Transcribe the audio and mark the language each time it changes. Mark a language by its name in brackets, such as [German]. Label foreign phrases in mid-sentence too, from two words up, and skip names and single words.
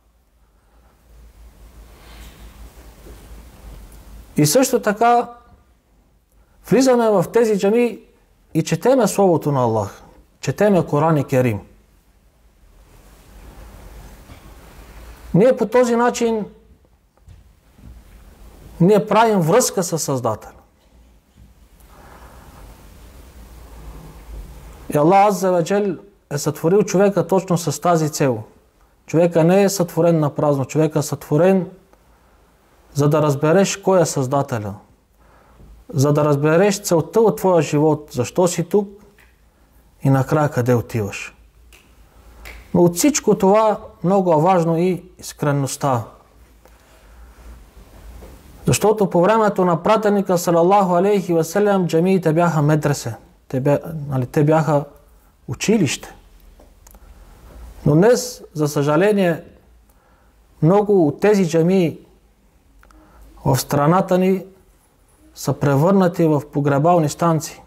[Bulgarian] И също така влизаме в тези джамии и четеме Словото на Аллах. Четеме Коран и Керим. Ние по този начин ние правим връзка с Създателя. И Аллах [Arabic] عز وجل [Bulgarian] е сътворил човека точно с тази цел. Човека не е сътворен на празно. Човека е сътворен, за да разбереш кой е Създателя. За да разбереш целта от твоя живот. Защо си тук и накрая къде отиваш. Но от всичко това много е важно и искренността. Защото по времето на пратеника [Arabic] صلى الله عليه وسلم [Bulgarian] джамиите бяха медресе. Те бяха училище. Но днес, за съжаление, много от тези джамии в страната ни са превърнати в погребални станции.